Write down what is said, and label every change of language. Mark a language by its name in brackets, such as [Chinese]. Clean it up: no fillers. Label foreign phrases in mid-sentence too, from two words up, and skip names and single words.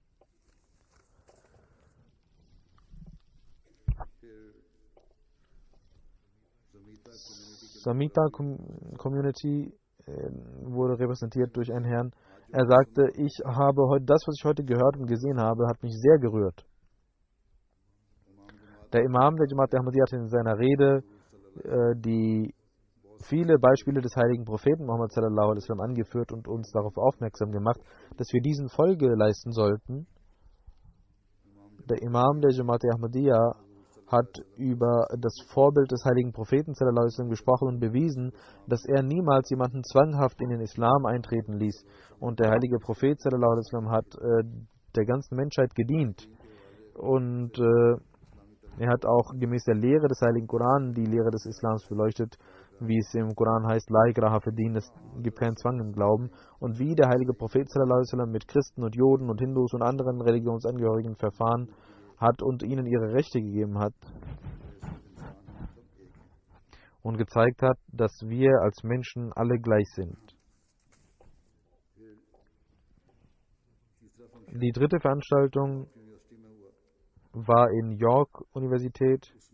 [German] Samita Community wurde repräsentiert durch einen Herrn. Er sagte, das, was ich heute gehört und gesehen habe, hat mich sehr gerührt. Der Imam der Jamaat Ahmadiyya hat in seiner Rede die viele Beispiele des heiligen Propheten Muhammad [Arabic] صلى الله عليه وسلم [German] angeführt und uns darauf aufmerksam gemacht, dass wir diesen Folge leisten sollten. Der Imam der Jamaat Ahmadiyya hat über das Vorbild des heiligen Propheten [Arabic] صلى الله عليه وسلم [German] gesprochen und bewiesen, dass er niemals jemanden zwanghaft in den Islam eintreten ließ. Und der heilige Prophet [Arabic] صلى الله عليه وسلم [German] hat der ganzen Menschheit gedient. Und er hat auch gemäß der Lehre des heiligen Koran die Lehre des Islams beleuchtet, wie es im Koran heißt, [Arabic] لا إكراه في دين, [German] es gibt keinen Zwang im Glauben. Und wie der heilige Prophet [Arabic] صلى الله عليه وسلم [German] mit Christen und Juden und Hindus und anderen Religionsangehörigen verfahren hat und ihnen ihre Rechte gegeben hat und gezeigt hat, dass wir als Menschen alle gleich sind. Die dritte Veranstaltung war in York Universität.